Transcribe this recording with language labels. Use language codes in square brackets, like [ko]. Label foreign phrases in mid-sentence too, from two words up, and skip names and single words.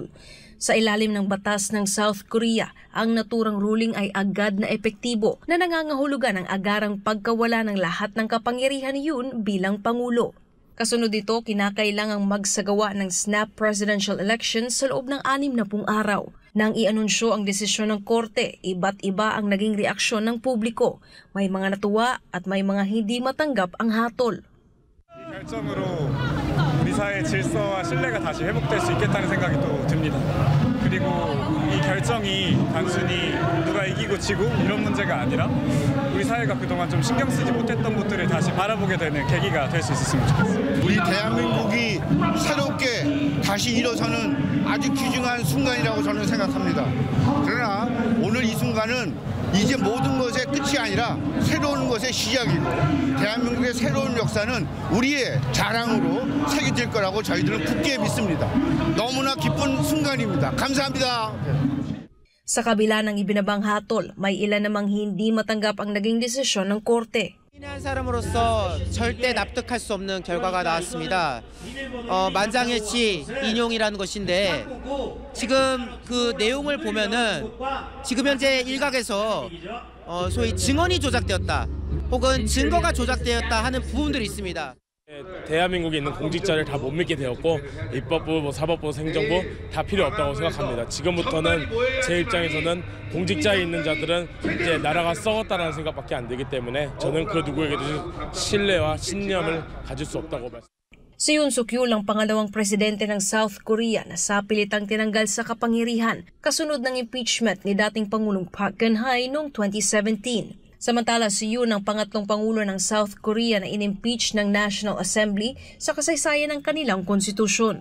[tl] Sa ilalim ng batas ng South Korea, ang naturang ruling ay agad na epektibo na nangangahulugan ang agarang pagkawala ng lahat ng kapangyarihan ni Yoon bilang Pangulo. Kasunod dito, kinakailangang magsagawa ng [en] snap presidential election [tl] sa loob ng 60 araw. Nang i-anunsyo ang desisyon ng korte, iba't iba ang naging reaksyon ng publiko. May mga natuwa at may mga hindi matanggap ang hatol. [ko] 이 결정으로 우리 사회의 질서와 신뢰가 다시 회복될 수 있겠다는 생각이 또 듭니다. 그리고 이 결정이 단순히 누가 이기고 지고 이런 문제가 아니라 우리 사회가 그동안 좀 신경 쓰지 못했던 것들을 다시 바라보게 되는 계기가 될 수 있었으면 좋겠습니다. 우리 대한민국이 새롭게 다시 일어서는 아주 귀중한 순간이라고 저는 생각합니다. 그러나 오늘 이 순간은 이제 모든 것의 끝이 아니라 새로운 것의 시작이고 대한민국의 새로운 역사는 우리의 자랑으로 새겨질 거라고 저희들은 굳게 믿습니다. 너무나 기쁜 순간입니다. 감사합니다. [tl] Sa kabila ng ibinabang hatol, may ilan namang hindi matanggap ang naging desisyon ng korte. [ko] 한 사람으로서 절대 납득할 수 없는 결과가 나왔습니다. 만장일치 인용이라는 것인데 지금 그 내용을 보면은 지금 현재 일각에서 소위 증언이 조작되었다 혹은 증거가 조작되었다 하는 부분들이 있습니다. 대한민국에 있는 공직자를 다 못 믿게 되었고 입법부, 사법부, 행정부 다 필요 없다고 생각합니다. 지금부터는 제 입장에서는 공직자에 있는 자들은 이제 나라가 썩었다는 생각밖에 안 들기 때문에 저는 그 누구에게도 신뢰와 신념을 가질 수 없다고 말씀드립니다. [tl] Si Yoon Suk-yeol ang pangalawang presidente ng South Korea na sapilitang tinanggal sa kapangyarihan kasunod ng impeachment ni dating Pangulong Park Geun-hye noong 2017. Samantala, si Yoon ang pangatlong pangulo ng South Korea na inimpeach ng National Assembly sa kasaysayan ng kanilang konstitusyon.